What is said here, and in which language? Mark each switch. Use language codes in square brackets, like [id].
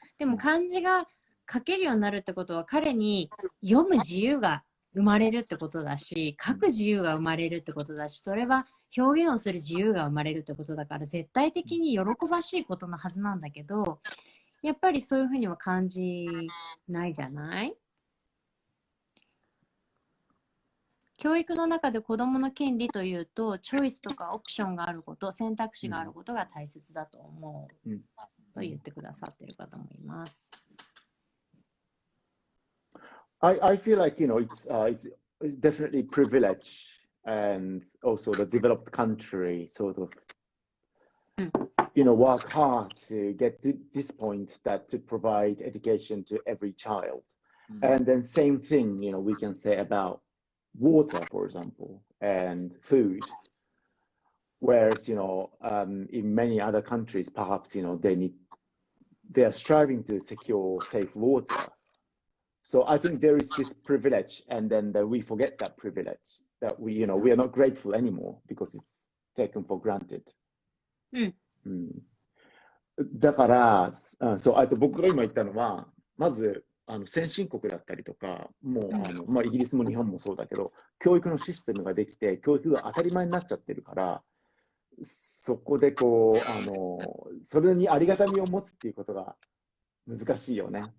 [ja] でも漢字が書けるようになるってことは、彼に読む自由が生まれるってことだし、書く自由が生まれるってことだし、それは表現をする自由が生まれるってことだから、絶対的に喜ばしいことのはずなんだけど、やっぱりそういうふうには感じないじゃない？教育の中で子どもの権利というと、チョイスとかオプションがあること、選択肢があることが大切だと思うと言ってくださっている方もいます。 [en] I feel like, you know, it's definitely privilege, and also the developed country sort of, you know, work hard to get to this point, that to provide education to every child. And then same thing, you know, we can say about water, for example, and food. Whereas, you know, in many other countries, perhaps, you know, they are striving to secure safe water. So I think there is this privilege, and then that we forget that privilege, that we, you know, we are not grateful anymore because it's taken for granted. [ja] だから、そう、あと僕が今言ったのは、まず先進国だったりとか、もうイギリスも日本もそうだけど、教育のシステムができて、教育が当たり前になっちゃってるから、そこでこうそれにありがたみを持つっていうことが難しいよね。